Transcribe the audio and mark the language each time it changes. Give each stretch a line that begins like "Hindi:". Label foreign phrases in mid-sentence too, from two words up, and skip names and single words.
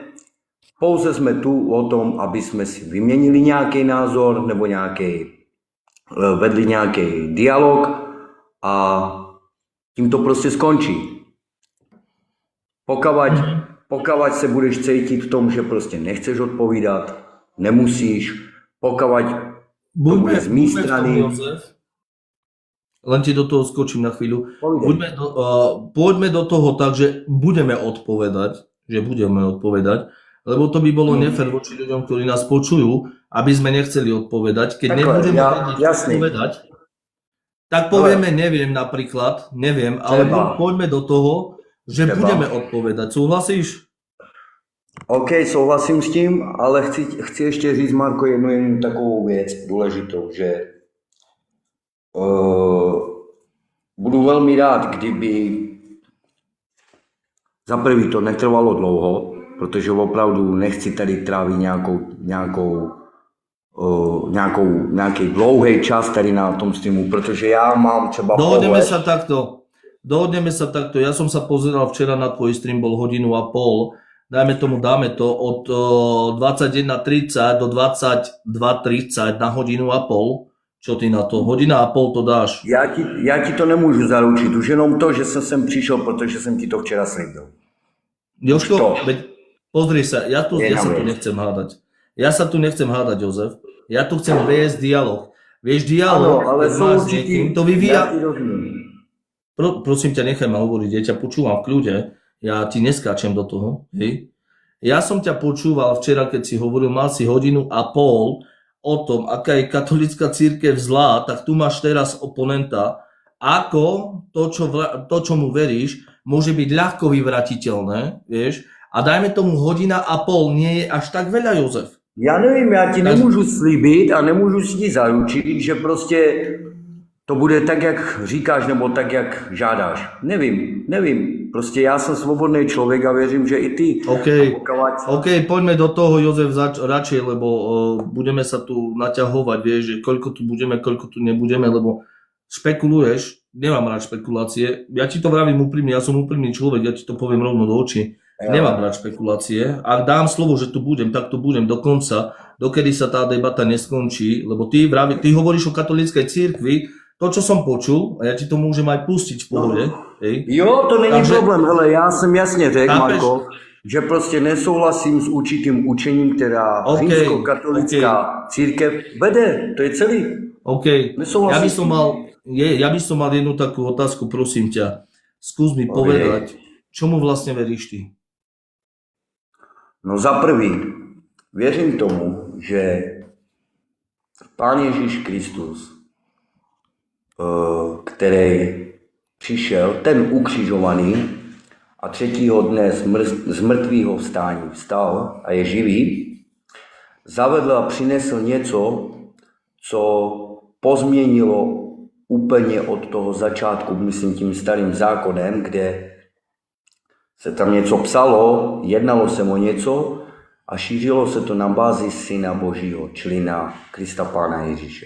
Czech: Pouze jsme tu o tom, aby jsme si vyměnili nějaký názor nebo vedli nějaký dialog a tím to prostě skončí. Pokud se budeš cítit v tom, že prostě nechceš odpovídat, nemusíš, pokud to bude z mý strany.
Slovak: Len ti do toho skočím na chvíľu. Poďme do toho tak, že budeme odpovedať, lebo to by bolo nefér voči ľuďom, ktorí nás počujú, aby sme nechceli odpovedať. Keď nebudeme odpovedať, tak povieme neviem napríklad, ale poďme do toho, že budeme odpovedať. Súhlasíš? OK,
Czech: souhlasím s tím, ale chci ještě říct, Marko, jednu takovou věc důležitou, že budu velmi rád, kdyby za prvý to netrvalo dlouho, protože opravdu nechci tady trávit nějaký dlouhý čas tady na tom streamu, protože já mám třeba
Slovak: Dohodneme sa takto. Ja som sa pozeral včera na tvoj stream, bol 1,5 hodiny. Dáme to od 21:30 do 22:30 na 1,5 hodiny. Čo ty na to? 1,5 hodiny to dáš?
Czech: Já ti to nemůžu zaručit, už jenom to, že jsem sem přišel, protože jsem ti to včera slíbil.
Slovak: Jožko, pozri sa, ja sa tu nechcem hádať. Jozef. Ja tu chcem viesť dialog. Vieš, dialog, ale máš s niekým, to vyvíja... Ja ti rozumiem. Prosím ťa, nechaj ma hovoriť, ja ťa počúvam v kľude, ja ti neskáčem do toho, hej. Ja som ťa počúval včera, keď si hovoril, mal si 1,5 hodiny o tom, aká je katolická cirkev zlá, tak tu máš teraz oponenta, ako to, čomu veríš, môže byť ľahko vyvratiteľné, vieš, a dajme tomu 1,5 hodiny nie je až tak veľa, Jozef.
Czech: Já nevím, já ti nemůžu slíbit a nemůžu si ti zaručit, že prostě to bude tak, jak říkáš, nebo tak, jak žádáš. Nevím. Prostě já jsem svobodný člověk a věřím, že i ty.
Slovak: OK, poďme do toho, Jozef, radšej, lebo budeme sa tu naťahovať, vieš, že koľko tu budeme, koľko tu nebudeme, lebo špekuluješ, nemám rád špekulácie. Ja ti to vravím úprimne, ja som úprimný človek, ja ti to poviem rovno do očí. Nemám rád špekulácie. Ak dám slovo, že tu budem, tak tu budem do konca, dokedy sa tá debata neskončí, lebo ty hovoríš o katolíckej cirkvi, to, čo som počul, a ja ti to môžem aj pustiť v pohode. Hej.
Czech: Jo, to není problém, hele, já jsem jasně řekl, Marko, že prostě nesouhlasím s určitým učením, která římskokatolická církev vede, to je celý.
Slovak: OK, ja by som mal jednu takú otázku, prosím ťa. Skús mi povedať, čomu vlastne veríš ty?
Czech: No za prvý, věřím tomu, že Pán Ježíš Kristus, který přišel, ten ukřižovaný a 3. dne z mrtvého vstání vstal a je živý, zavedl a přinesl něco, co pozměnilo úplně od toho začátku, myslím tím starým zákonem, kde se tam něco psalo, jednalo se o něco a šířilo se to na bázi Syna Božího, čili na Krista Pána Ježíše.